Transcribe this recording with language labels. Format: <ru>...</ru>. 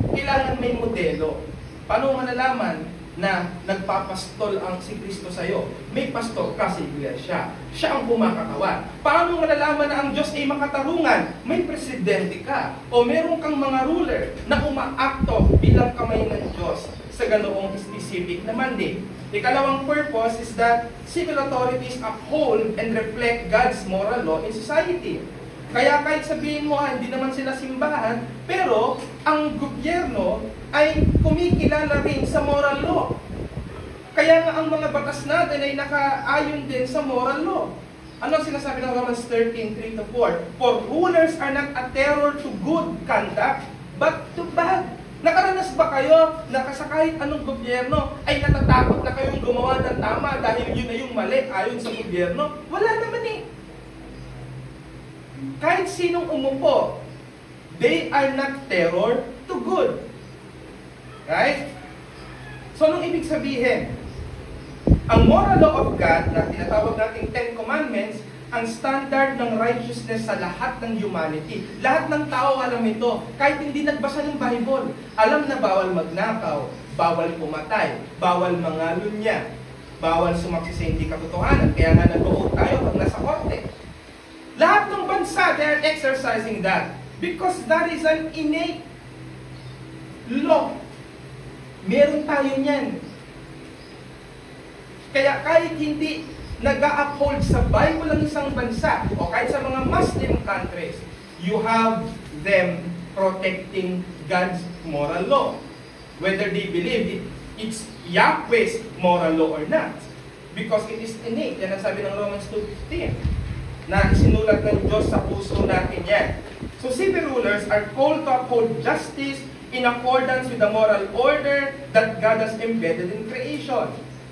<tl>Kailangan may modelo. Paano malalaman na nagpapastol ang si Kristo sa iyo? May pastor ka sa iglesia. Siya ang kumakatawan. Paano malalaman na ang Diyos ay makatarungan? May presidente ka. O meron kang mga ruler na umaakto bilang kamay ng Diyos sa ganoong specific na mandate.</tl> <en>Ikalawang purpose is that civil authorities uphold and reflect God's moral law in society.</en> <tl>Kaya kahit sabihin mo, hindi naman sila simbahan, pero ang gobyerno ay kumikilala rin sa moral law. Kaya nga ang mga batas natin ay nakaayon din sa moral law. Ano sinasabi ng Romans 13:3-4?</tl> <en>For rulers are not a terror to good conduct, but to bad. Nakaranas</en> <tl>ba kayo na sa kahit anong gobyerno ay natatakot na kayong gumawa ng tama dahil yun na yung mali ayon sa gobyerno? Wala naman eh. Kahit sinong umupo,</tl> <en>they are not terror to good.</en> <tl>Right? So, anong ibig sabihin? Ang moral law of God na tinatawag nating Ten Commandments, ang standard ng righteousness sa lahat ng humanity. Lahat ng tao alam ito. Kahit hindi nagbasa ng Bible, alam na bawal magnakaw, bawal pumatay, bawal mangalunya, bawal sumaksi sa hindi katotohanan. Kaya nga nag-vote tayo pag nasa korte. Lahat ng bansa,</tl> <en>they are exercising that. Because that is an innate law.</en> <tl>Meron tayo niyan. Kaya kahit hindi nag-uphold sa Bible ang isang bansa o kahit sa mga Muslim countries,</tl> <en>you have them protecting God's moral law. Whether they believe it's Yahweh's moral law or not. Because it is innate.</en> <tl>Yan ang sabi ng Romans 2:15 na isinulat ng Diyos sa puso natin yan.</tl> <en>So civil rulers are called to uphold justice in accordance with the moral order that God has embedded in creation.</en>